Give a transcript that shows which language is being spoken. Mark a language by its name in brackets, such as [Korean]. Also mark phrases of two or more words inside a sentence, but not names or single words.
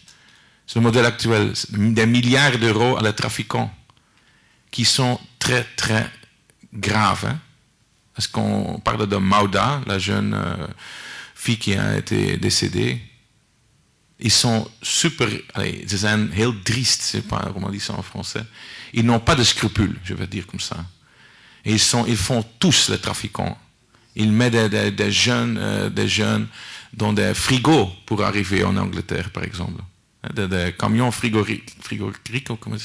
[French] C'est le modèle actuel. Des milliards d'euros à les trafiquants qui sont très, très graves. Hein? Parce qu'on parle de Mauda, la jeune fille qui a été décédée. Ils sont super, [Dutch] ze zijn heel driest, [French] je sais pas comment on dit ça en français. Ils n'ont pas de scrupules, je vais dire comme ça. Et ils font tous les trafiquants. Ils mettent des jeunes dans des frigos pour arriver en Angleterre, par exemple. Des camions frigoriques, comment ça?